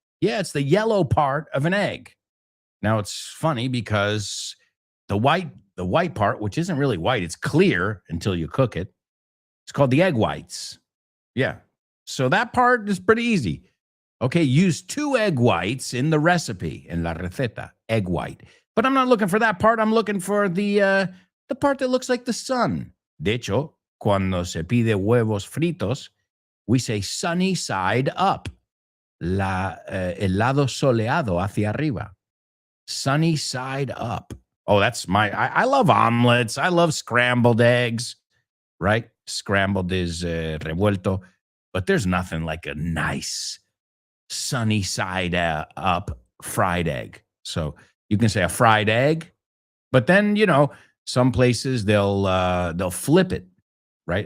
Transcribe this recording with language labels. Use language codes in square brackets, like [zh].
[en] Yeah, it's the yellow part of an egg. Now, it's funny because the white part, which isn't really white, it's clear until you cook it. It's called the egg whites. Yeah. So that part is pretty easy. Okay, use 2 egg whites in the recipe, in la receta, egg white. But I'm not looking for that part. I'm looking for the part that looks like the sun. [es] De hecho, cuando se pide huevos fritos, [en] we say sunny side up. [es] El lado soleado hacia arriba. [en] Sunny side up. Oh, that's I love omelets. I love scrambled eggs, right? Scrambled is revuelto. But there's nothing like a nice sunny side up fried egg. So you can say a fried egg, but then, some places they'll flip it, right?